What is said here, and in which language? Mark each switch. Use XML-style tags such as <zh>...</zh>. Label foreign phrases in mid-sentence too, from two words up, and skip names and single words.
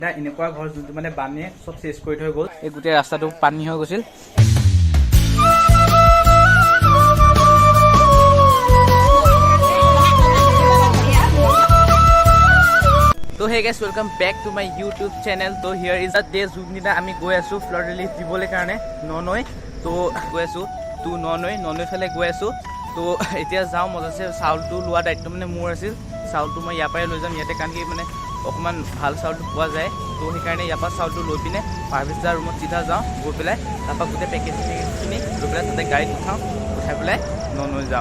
<as>এনেকুৱা ঘৰ যোনটো মানে বানে সব চেছ কৰি থৈ গ'ল। এই গোটেই ৰাস্তাটো পানী হৈ গৈছিল। তো</as> <en>hey guys, welcome back to my YouTube channel.</en> <as>তো</as> <en>here is the day</en> <as>যোনদিনা আমি গৈ আছো</as> <en>flood relief</en> <as>দিবলৈ কাৰণে ননৈ। তো গৈ আছো তো ননৈ ফালে গৈ আছো। তো এতিয়া যাওঁ, মজাছে চাউলটো লোৱা দায়িত্ব মানে মোৰ আছিল। চাউলটো মই ইয়াৰ পৰাই লৈ যাম ইয়াতে, কাৰণ কি মানে অকণমান ভাল চাউলটো পোৱা যায়। তো সেইকাৰণে ইয়াৰ পৰা চাউলটো লৈ পিনে পাৰ্ভিছদাৰ ৰুমত চিধা যাওঁ, গৈ পেলাই তাৰপৰা গোটেই পেকেজিংখিনি লৈ পেলাই তাতে গাড়ীত উঠাওঁ, উঠাই পেলাই ননৈ যাওঁ।</as>